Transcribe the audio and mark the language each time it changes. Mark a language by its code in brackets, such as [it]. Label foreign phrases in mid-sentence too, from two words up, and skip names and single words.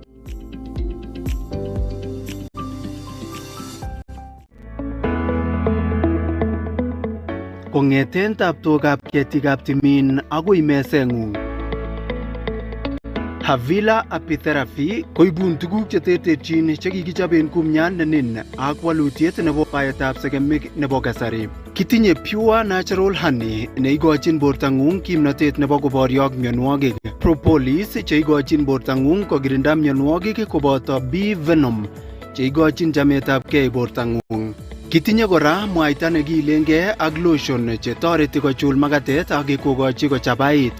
[kln] Kong'eten tabtokab ketikab timin agoi meseng'ung. Havila apitherapy koibun tuguk cheterterchin chekikichoben kumyat nenin ak walutiet nebo baetab sekemik nebo kasari. Kitinye [en] pure natural honey [kln] neigochin bortang'ung kimnotet nebo koboryo ak mionwogik. Propolis cheigochin bortang'ung kokirinda mionwogik koboto [en] bee venom [kln] cheigochin chametabgei bortang'ung. Kitinye kora mwaita nekilengei ak lotion chetoreti kochul makatet ak kokochi kochabait.